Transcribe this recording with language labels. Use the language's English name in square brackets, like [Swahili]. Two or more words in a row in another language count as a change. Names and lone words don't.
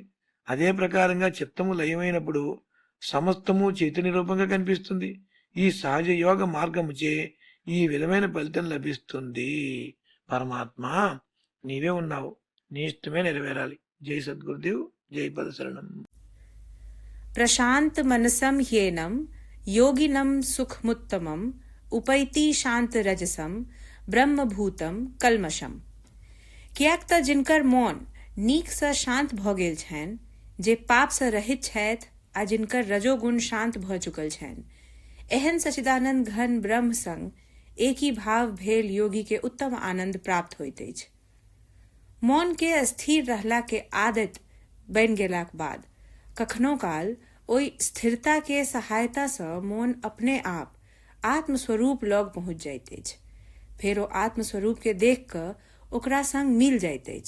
[Telugu] అదే ప్రకారంగా చిత్తము లయమైనప్పుడు సమస్తము చైతన్య రూపంగా కనిపిస్తుంది. ఈ సహజ యోగ మార్గముచే ఈ విధమైన ఫలితం లభిస్తుంది. పరమాత్మ నీవే ఉన్నావు, నీ ఇష్టమే నెరవేరాలి. జై సద్గురుదేవ్, జై పదశరణం. [Sanskrit] प्रशांत मनसम ह्येनम योगिनम सुखमुत्तमम उपैति शांत रजसम ब्रह्मभूतम कलमशम. [Maithili] कियाक तऽ जिनकर मोन नीक सँ शांत भऽ गेल छनि, जे पाप सँ रहित छथि आ जिनकर रजोगुण शांत भऽ चुकल छनि, एहन सच्चिदानंद घन ब्रह्म संग एक ही भाव भेल योगी के उत्तम आनंद प्राप्त होइत अछि. मौन के अस्थिर रहला के आदत बनि गेलाक बाद कखनो काल ओहि स्थिरता के सहायता सँ मौन अपने आप आत्मस्वरूप लग पहुँच जाइत अछि. फेर ओ आत्मस्वरूप के देख कऽ ओकरा संग मिल जाइत अछि.